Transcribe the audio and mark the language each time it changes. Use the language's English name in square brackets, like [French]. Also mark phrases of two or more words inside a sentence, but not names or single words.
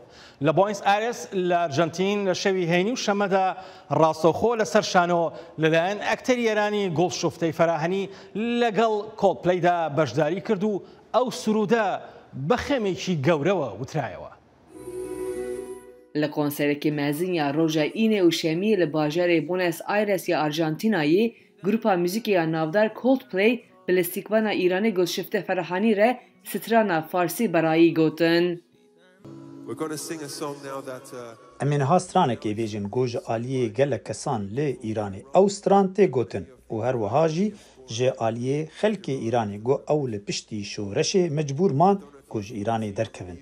[Central Kurdish] لە بۆینس ئایرس لە ئەرجەنتین لە شەوی هەینی و شەمەدا ڕاستەوخۆ لەسەر شانۆ لەلایەن ئەکتەری ئێرانی گوڵشفتەی فەراهەنی لەگەڵ کۆڵدپلەیدا بەشداری کرد و ئەو سرودە بە خێمێکی گەورەوە وترایەوە. [Kurdish] لە کۆنسەرێکی مەزنیە ڕۆژە ئینێ و شەمیە لە باژارێ بۆنس ئایرس یا ئارژانتینایی گروپا موزیکیا ناودار کۆڵدپلەی bi lêstîkbana Îranê gulşiftê Ferhanî re strana Farsî berayî gotin. Em ê niha stranekê bêjin got ji aliyê gelek kesan lê Îranê ew stran tê gotin û her wiha jî ji aliyê xelkê Îranê got ew li piştî şoreşê mecbûr man ku ji Îranê derkevin.